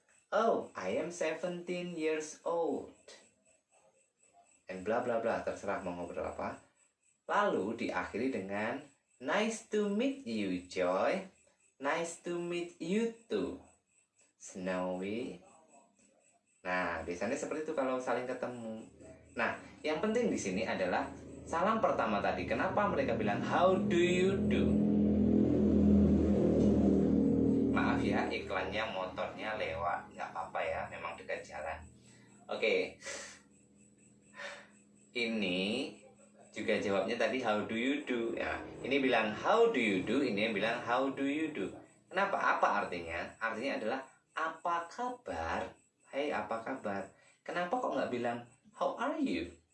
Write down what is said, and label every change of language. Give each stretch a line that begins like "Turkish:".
English: Oh, I am 17 years old. And bla bla bla,
Indonesian: terserah mau ngobrol apa. Lalu diakhiri dengan
English: Nice to meet you,
Indonesian: Joy.
English: Nice to meet you too, Snowy.
Indonesian: Nah, biasanya seperti itu kalau saling ketemu. Nah, yang penting di sini adalah salam pertama tadi. Kenapa mereka bilang
English: how do you do?
Indonesian: Maaf ya, iklannya motornya lewat. Nggak apa-apa ya, memang dekat jalan. Oke. Ini juga jawabnya tadi
English: how do you do.
Indonesian: Ya, ini bilang
English: how do you do,
Indonesian: ini yang bilang how do you do. Kenapa? Apa artinya? Artinya adalah apa kabar? Hey, apa kabar? Kenapa kok nggak bilang
English: how are you?